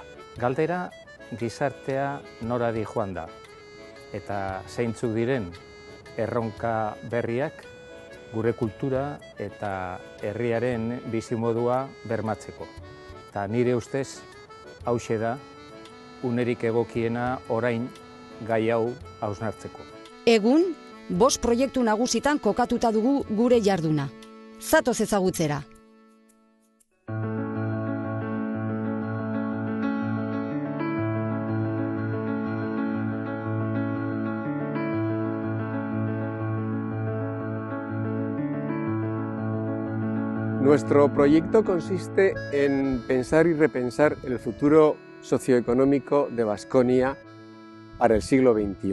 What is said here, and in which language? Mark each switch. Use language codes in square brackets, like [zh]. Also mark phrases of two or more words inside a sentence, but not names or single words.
[eu] Galdera, gizartea norari joan da, eta zeintzuk diren erronka berriak gure kultura eta herriaren bizimodua bermatzeko. Eta nire ustez, hauxe da, unerik egokiena orain gai hau hausnartzeko. Egun, 5 proiektu nagusitan kokatuta dugu gure jarduna. Zatoz ezagutzera. [es] Nuestro proyecto consiste en pensar y repensar el futuro socioeconómico de Baskonia para el siglo XXI.